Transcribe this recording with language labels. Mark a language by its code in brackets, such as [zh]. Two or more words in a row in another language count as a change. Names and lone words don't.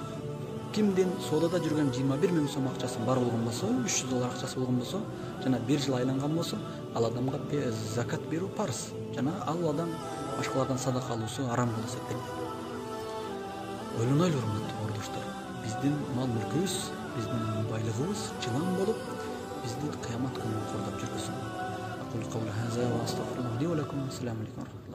[ky] Кимдин соодада жүргөн 21 000 сом акчасы бар болгон болсо, 300 доллар акчасы болгон болсо, жана 1 жыл айланган болсо, ал адамга закат берүү парыз. Жана ал адам башкалардан садака алуусу арам болуп эсептелет. Ойлонойлор урматтуу ордоштор. Биздин мал мүлкүбүз, биздин байлыгыбыз жылан болуп, бизди кыямат күнү кордоп жүргүзсүн. [ar] أقول قولي هذا وأستغفر الله لي ولكم. السلام عليكم.